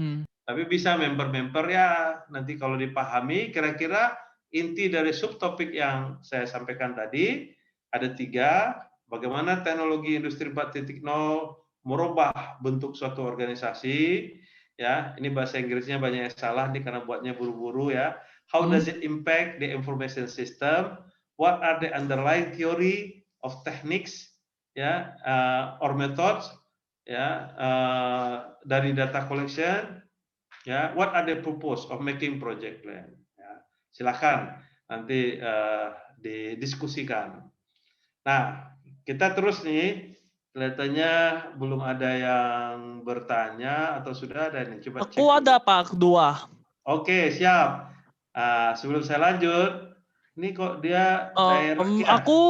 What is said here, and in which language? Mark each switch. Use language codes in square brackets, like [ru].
[id] Tapi bisa member-member ya nanti kalau dipahami kira-kira inti dari subtopik yang saya sampaikan tadi ada 3, bagaimana teknologi industri 4.0 merubah bentuk suatu organisasi ya. Ini bahasa Inggrisnya banyak yang salah nih karena buatnya buru-buru ya. [en] How does it impact the information system? What are the underlying theory of techniques ya or methods ya dari data collection. Ya, what are the purpose of making project plan? [id] Ya, silakan nanti didiskusikan. Nah, kita terus nih, kelihatannya belum ada yang bertanya atau sudah ada nih. Coba cek. Aku ada Pak, 2. Oke, siap. Sebelum saya lanjut, ini kok dia direct ya?